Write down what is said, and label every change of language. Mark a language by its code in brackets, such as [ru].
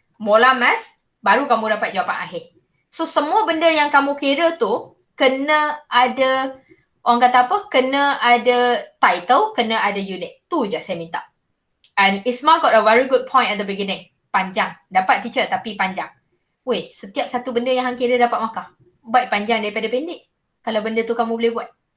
[ms] Molar mass, baru kamu dapat jawapan akhir. So semua benda yang kamu kira tu kena ada, orang kata apa? Kena ada title, kena ada unit. Tu je saya minta. [en] And Isma got a very good point at the beginning. [ms] Panjang. Dapat teacher tapi panjang. Weh, setiap satu benda yang hang kira dapat markah. Baik panjang daripada pendek. Kalau benda tu kamu boleh buat.